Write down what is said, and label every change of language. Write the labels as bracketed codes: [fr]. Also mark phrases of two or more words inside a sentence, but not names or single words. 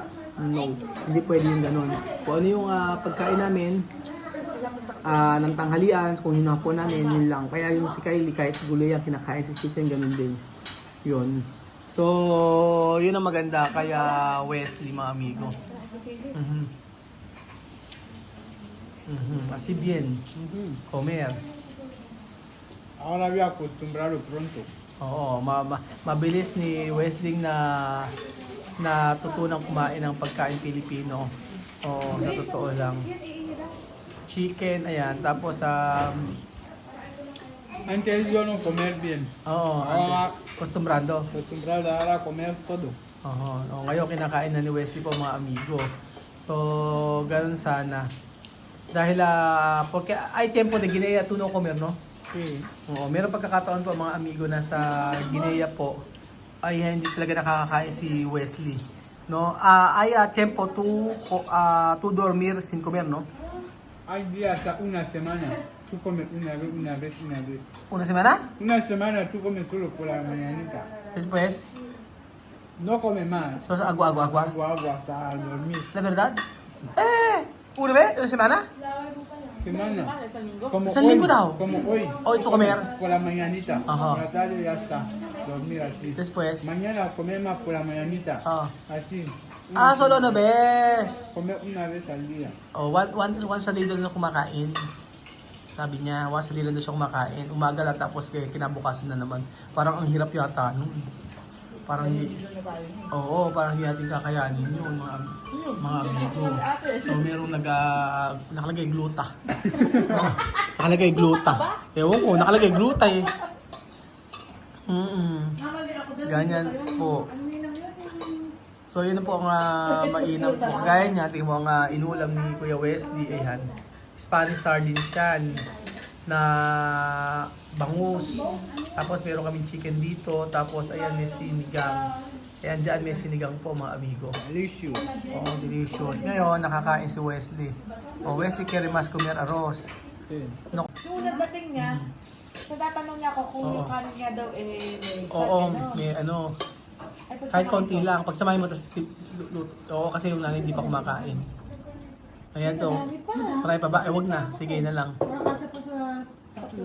[tl] No, hindi pwede yung ganun. Kung ano yung pagkain namin, ng tanghalian, kung yun po namin, yun lang. Kaya yung si Kylie, kahit gulay ang kinakain, si Chuchen, ganun din. Yun. So, yun ang maganda. Kaya Wesley, mga amigo. [es] Así bien. Comer. Ahora voy a acostumbrarlo pronto. [tl] Oo, mabilis ni Wesley na natutunang kumain ng pagkain Pilipino. Oo, sa totoo lang. Chicken, ayan. Tapos, [es] Antes yo no comer bien. acostumbrado. Acostumbrado ahora a comer todo. [tl] Ngayon kinakain na ni Wesley po mga amigo. So, ganun sana. Dahil, [es] porque hay tiempo de Guinea tú no comer, no? Sí. [tl] Oo, meron pagkakataon po mga amigo na sa Guinea po ay hindi talaga nakakakain si Wesley. [es] No? Hay tiempo tú dormir sin comer, no? Hay días hasta una semana. Tú comes una vez. Una semana? Una semana tú comes solo por la mañanita. Después, No comes más. so sa agua. Agua hasta dormir. La verdad? Una vez? Una semana? Semana. Como [tl] Isang linggo daw. [es] Como hoy. Hoy tú comer. Por la mañanita. Ajá. Por la tarde ya está. Dormir así. Después, Mañana comer más por la mañanita. Así. solo una vez. Comer una vez al día. [en] Once a day [tl] doon na kumakain. Sabi niya, [en] once a day [tl] doon siya kumakain. Umaga lang tapos kinabukasan na naman. Parang ang hirap yata nun. Parang parang hindi natin kakayanin yun, mga amigo. So, merong nakalagay gluta. Nakalagay gluta. Ewan ko, nakalagay gluta eh. Ganyan po. So, yun na po ang mainam po. Kagaya niya, tingin mo ang inulam ni Kuya Wesley. Ayan. [en] Spanish sardines [tl] yan na bangus. Tapos meron kaming chicken dito. Tapos ayan, may sinigang Ayan, dyan may sinigang po mga amigo. [en] Delicious. [tl] Oo, delicious. Ngayon, nakakain si Wesley. O, Wesley, [es] kere mas comer arroz. [en] Okay. [es] No. [tl] Yung unang dating niya, natatanong niya ako kung yung kanin niya daw may Oo, ano. may ano, Ay, pag kahit sinabi konti ko, lang. Pag samahin mo, tapos oo, kasi yung nanay hindi pa kumakain. Ayan to. Madami pa. Marami pa ba? Eh, wag na. Sige na lang. Nakakasya pa sa tatlo.